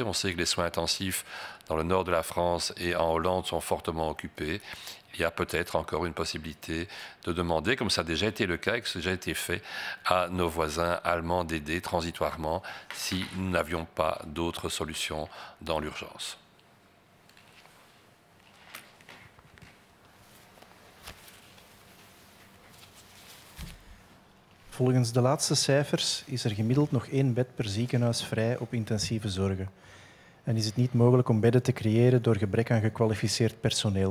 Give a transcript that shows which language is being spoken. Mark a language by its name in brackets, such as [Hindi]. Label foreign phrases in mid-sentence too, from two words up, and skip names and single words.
[French] On sait que les soins intensifs dans le nord de la France et en Hollande sont fortement occupés. il y a peut-être encore une possibilité de demander, comme ça a déjà été le cas et que ça a déjà été fait, à nos voisins allemands d'aider transitoirement si nous n'avions pas d'autres solutions dans l'urgence. [Dutch] Volgens de laatste cijfers is gemiddeld nog 1 bed per ziekenhuis vrij op intensieve zorgen. En is het niet mogelijk om bedden te creëren door gebrek aan gekwalificeerd personeel.